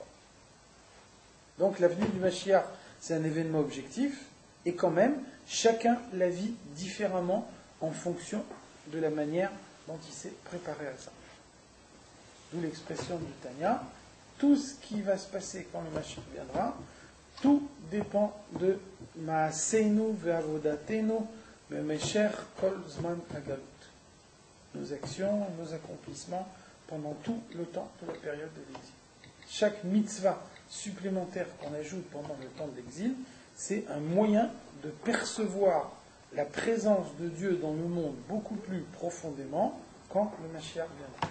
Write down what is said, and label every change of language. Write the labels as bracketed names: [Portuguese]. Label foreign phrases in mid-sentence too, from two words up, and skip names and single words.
[French] Donc la venue du Mashiach, c'est un événement objectif, et quand même, chacun la vit différemment en fonction de la manière dont il s'est préparé à ça. D'où l'expression du Tanya, tout ce qui va se passer quand le Mashiach viendra, tout dépend de [Hebrew] מעשינו ועבודתנו במשך כל זמן הגלות. [French] Nos actions, nos accomplissements pendant tout le temps de la période de l'exil. Chaque mitzvah supplémentaire qu'on ajoute pendant le temps de l'exil, c'est un moyen de percevoir la présence de Dieu dans le monde beaucoup plus profondément quand le Mashiach viendra.